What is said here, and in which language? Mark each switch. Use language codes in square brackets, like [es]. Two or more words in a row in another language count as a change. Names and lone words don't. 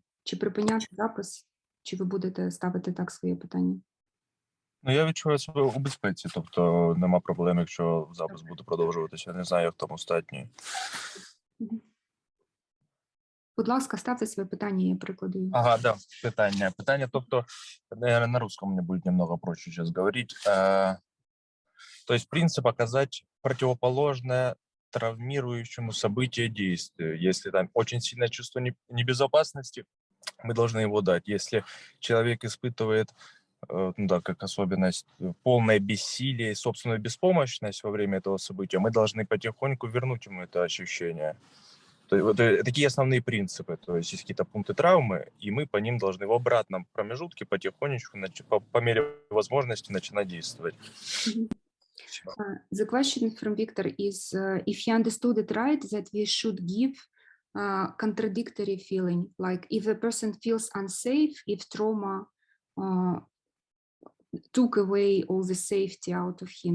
[uk] Чи припиняти запис, чи ви будете ставити так своє питання? Ну, я відчуваю себе у безпеці, тобто нема проблем, якщо запис буде продовжуватися. Я не знаю, як в тому статні. Будь ласка, ставте своє питання, я прикладую. Ага, да, питання. Питання, тобто, [ru] наверное, на русском мне будет немного проще сейчас говорить. То есть принцип оказать противоположное травмирующему событию действию. Если там очень сильное чувство небезопасности, мы должны его дать. Если человек испытывает, ну да, как особенность, полное бессилие и собственную беспомощность во время этого события, мы должны потихоньку вернуть ему это ощущение. То есть, вот, такие основные принципы. То есть есть какие-то пункты травмы, и мы по ним должны в обратном промежутке потихонечку, по мере возможности, начинать действовать. [en] The question from Victor is, if he understood it right, that we should give contradictory feeling, like if a person feels unsafe, if trauma took away all the safety out of him.